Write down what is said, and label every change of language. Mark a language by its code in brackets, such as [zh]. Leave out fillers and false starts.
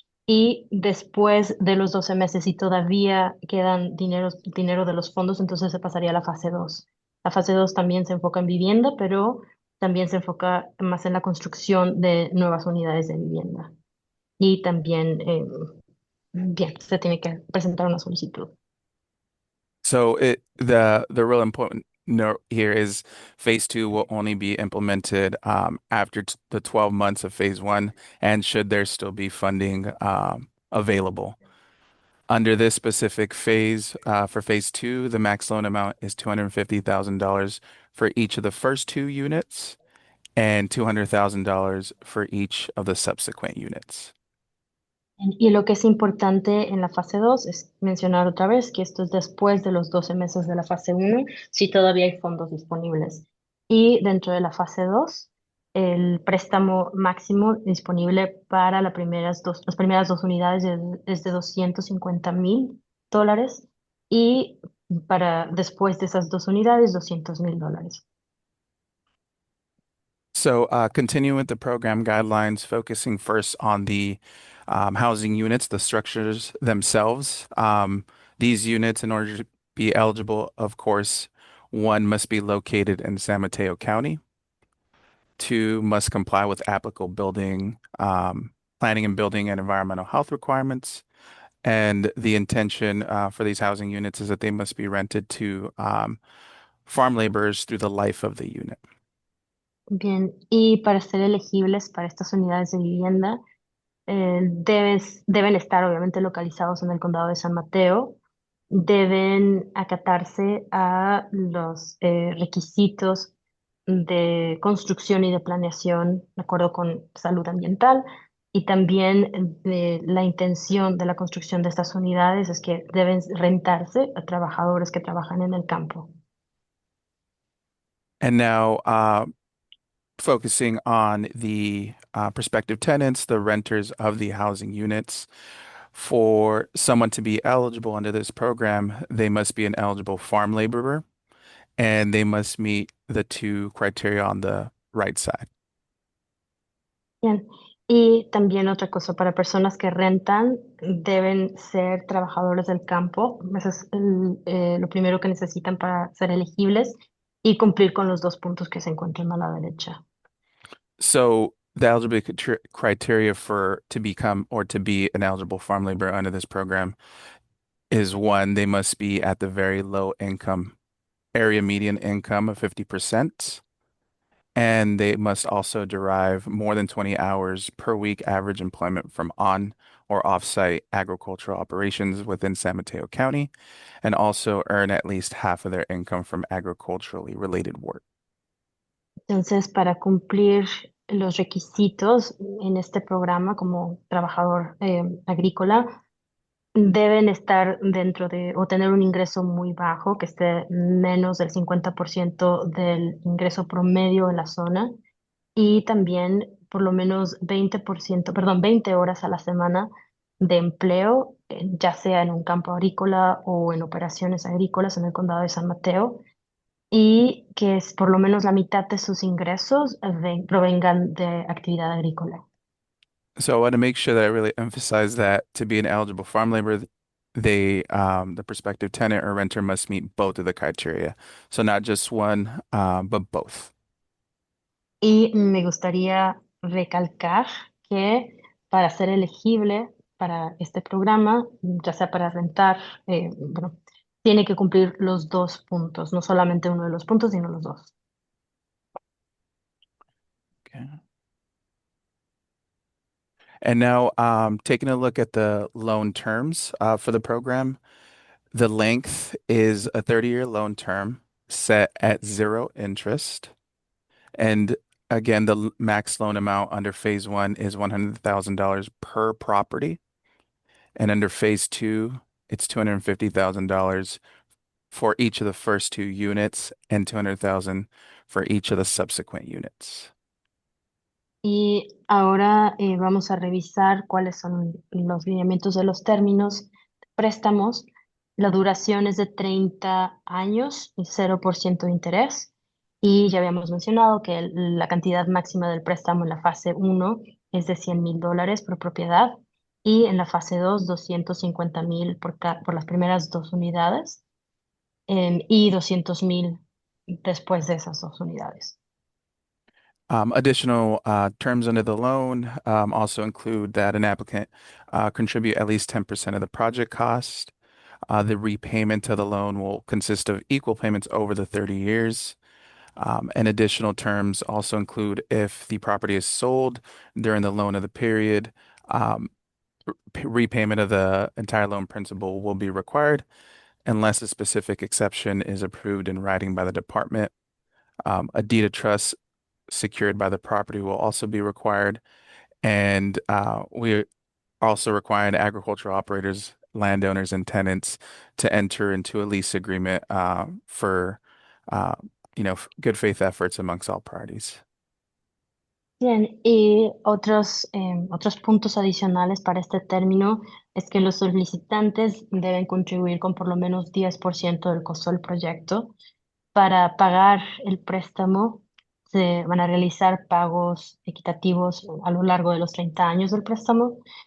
[es] Y después de los 12 meses, si todavía quedan dinero de los fondos, entonces se pasaría a la fase 2. La fase 2 también se enfoca en vivienda, pero también se enfoca más en la construcción de nuevas unidades de vivienda. Y también bien, se tiene que presentar una solicitud. [en] So the real important note here is phase two will only be implemented after the 12 months of phase one, and should there still be funding available. Under this specific phase, for phase two, the max loan amount is $250,000 for each of the first two units and $200,000 for each of the subsequent units. [es] Y lo que es importante en la fase 2 es mencionar otra vez que esto es después de los 12 meses de la fase uno, si todavía hay fondos disponibles. Y dentro de la fase 2 el préstamo máximo disponible para las primeras dos unidades es de $250,000 y para después de esas dos unidades, $200,000. [en] So, continuing with the program guidelines, focusing first on the housing units, the structures themselves. These units, in order to be eligible, of course, one must be located in San Mateo County. Two must comply with applicable building, planning and building and environmental health requirements. And the intention for these housing units is that they must be rented to farm laborers through the life of the unit. [es] Bien, y para ser elegibles para estas unidades de vivienda, deben estar obviamente localizados en el condado de San Mateo, deben acatarse a los requisitos de construcción y de planeación de acuerdo con salud ambiental y también la intención de la construcción de estas unidades es que deben rentarse a trabajadores que trabajan en el campo. [en] And now, focusing on the prospective tenants, the renters of the housing units. For someone to be eligible under this program, they must be an eligible farm laborer and they must meet the two criteria on the right side. [es] Bien. Y también otra cosa, para personas que rentan, deben ser trabajadores del campo. Eso es lo primero que necesitan para ser elegibles y cumplir con los dos puntos que se encuentran a la derecha. [en] So the eligibility criteria for to become or to be an eligible farm laborer under this program is one, they must be at the very low income area median income of 50%. And they must also derive more than 20 hours per week average employment from on or off-site agricultural operations within San Mateo County, and also earn at least half of their income from agriculturally related work. [es] Entonces, para cumplir los requisitos en este programa como trabajador agrícola, deben estar dentro de o tener un ingreso muy bajo, que esté menos del 50% del ingreso promedio en la zona y también por lo menos 20%, perdón, 20 horas a la semana de empleo, ya sea en un campo agrícola o en operaciones agrícolas en el condado de San Mateo, y que es por lo menos la mitad de sus ingresos provengan de actividad agrícola. [en] So I want to make sure that I really emphasize that to be an eligible farm laborer, the prospective tenant or renter must meet both of the criteria. So not just one, but both. [es] Y me gustaría recalcar que para ser elegible para este programa, ya sea para rentar, bueno, tiene que cumplir los dos puntos, no solamente uno de los puntos, sino los dos. [en] Okay. And now, taking a look at the loan terms for the program, the length is a 30-year loan term set at zero interest. And again, the max loan amount under phase one is $100,000 per property. And under phase two, it's $250,000 for each of the first two units and 200,000 for each of the subsequent units. [es] Y ahora vamos a revisar cuáles son los lineamientos de los términos de préstamos. La duración es de 30 años y 0% de interés. Y ya habíamos mencionado que la cantidad máxima del préstamo en la fase uno es de $100,000 por propiedad y en la fase 2 $250,000 por las primeras dos unidades y $200,000 después de esas dos unidades. [en] Additional terms under the loan also include that an applicant contribute at least 10% of the project cost. The repayment of the loan will consist of equal payments over the 30 years. And additional terms also include if the property is sold during the loan of the period, repayment of the entire loan principal will be required unless a specific exception is approved in writing by the department. A deed of trust secured by the property will also be required. And we also requiring agricultural operators, landowners, and tenants to enter into a lease agreement for uh, good faith efforts amongst all parties. [es] Bien, y otros puntos adicionales para este término es que los solicitantes deben contribuir con por lo menos 10% del costo del proyecto. Para pagar el préstamo, se van a realizar pagos equitativos a lo largo de los 30 años del préstamo.